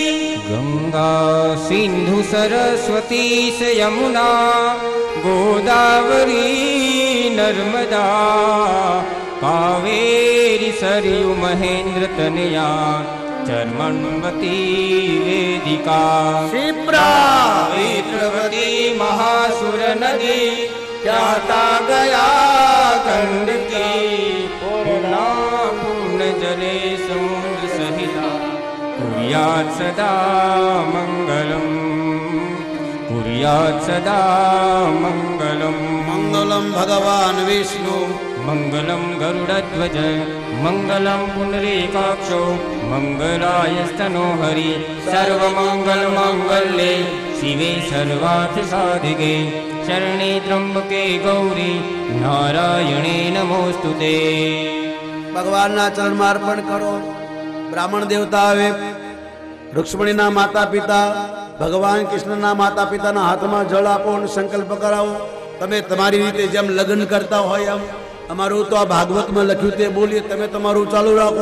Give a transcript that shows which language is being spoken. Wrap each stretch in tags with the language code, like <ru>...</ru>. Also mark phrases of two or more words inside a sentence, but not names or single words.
<sa>गंगा सिंधु सरस्वती से यमुना गोदावरी नर्मदा कावेरी सरयू महेन्द्र तनया चर्मण्वती वेदिका ક્ષિપ્રા विप्रवती महासुर नदी त्याता गया गंडकी पूर्णा पूर्ण जले समुद्र सहिता कुर्यात् सदा मंगलम कुर्यात् सदा मंगलम. मंगलम भगवान विष्णु मंगलम गरुड़ध्वज मंगलम पुंडरीकाक्षो मंगलाय स्तनो हरि सर्वमंगल मंगल्ये शिवे सर्वार्थ साधिके शरणे त्र्यंबके गौरी नारायणे नमोस्तुते.</sa> <gu>ભગવાનના ચરણમાં અર્પણ કરો. બ્રાહ્મણ દેવતા આવે, રૂક્ષ્મણીના માતા પિતા, ભગવાન કૃષ્ણના માતા પિતાના હાથમાં જળ આપો અને સંકલ્પ કરાવો. તમે તમારી રીતે જેમ લગ્ન કરતા હોય એમ. અમારું તો આ ભાગવતમાં લખ્યું તે બોલીએ, તમે તમારું ચાલુ રાખો.</gu>